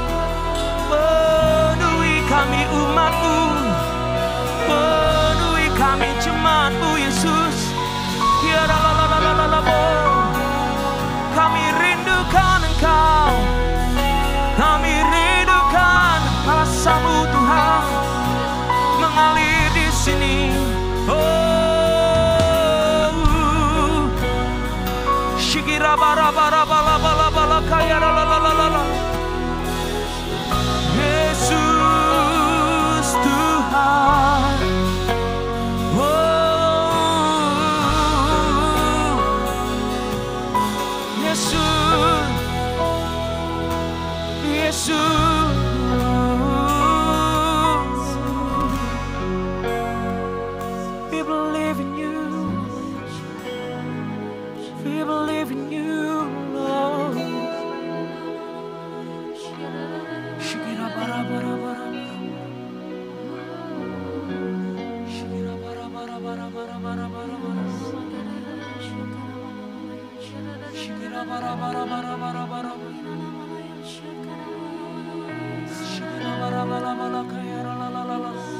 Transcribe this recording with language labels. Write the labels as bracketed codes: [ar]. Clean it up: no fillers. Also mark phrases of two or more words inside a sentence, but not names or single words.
[id] Penuhi kami umat-Mu, penuhi kami jemaat-Mu Yesus. Ya la la la la la la la. Kami rindukan Engkau, kami rindukan kuasa-Mu Tuhan mengalir di sini. Oh, shikira bara bara bala bala bala kaya la la la la la. Yesus Tuhan, oh Yesus, Yesus. [en] We believe in You, we believe in You, Lord. Shikira bara bara bara, shikira bara bara bara bara bara bara bara, shikira bara bara bara bara bara, shikira bara bara bara kaya la la la la.